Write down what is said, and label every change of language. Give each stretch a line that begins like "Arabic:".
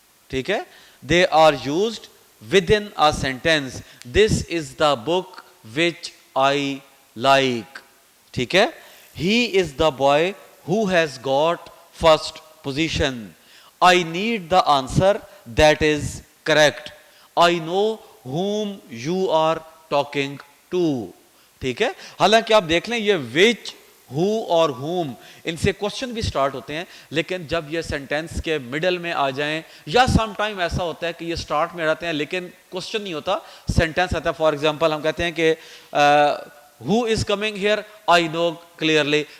Hindi: ठीक है,
English: They are used with in a sentence. This is the book which I like.
Hindi: ठीक है,
English: He is the boy who has got first position. I need the answer that is correct. I know whom you are talking to.
Hindi: ठीक है, हालांकि आप देख लें ये विच, who और whom इनसे क्वेश्चन भी स्टार्ट होते हैं, लेकिन जब ये सेंटेंस के मिडल में आ जाएं, या सम टाइम ऐसा होता है कि ये स्टार्ट में रहते हैं लेकिन क्वेश्चन नहीं होता, सेंटेंस आता है.
English: for example
Hindi: हम कहते हैं कि
English: Who is coming here, I know clearly.